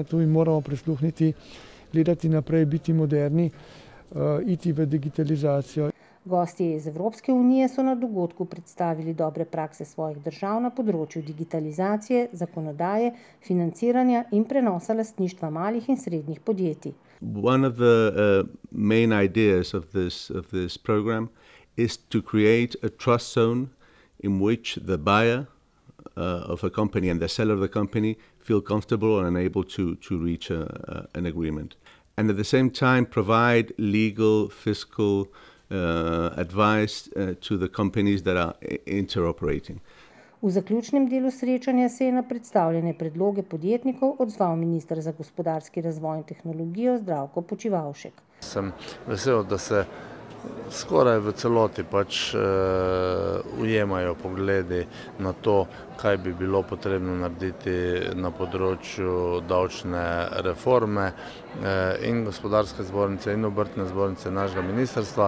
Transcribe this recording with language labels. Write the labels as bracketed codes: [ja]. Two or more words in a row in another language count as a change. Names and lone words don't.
[sl] Tu jim moramo prisluhniti, gledati naprej, biti moderni, iti v digitalizacijo. Gostje iz Evropske unije so na dogodku predstavili dobre prakse svojih držav na področju digitalizacije, zakonodaje, financiranja in prenosa lastništva malih in srednjih podjetij. [en] One of the main ideas of this program is to create a trust zone in which the buyer of a company and the seller of the company feel comfortable and able to reach an agreement. And at the same time provide legal, fiscal advice to the companies that are interoperating. [sl] V zaključnem delu srečanja se je na predstavljene predloge podjetnikov odzval minister za gospodarski razvoj in tehnologijo Zdravko Počivalšek. Sem vesel, da se skoraj v celoti ujemajo pogledi na to, kaj bi bilo potrebno narediti na področju davčne reforme in gospodarske zbornice in obrtne zbornice našega ministrstva.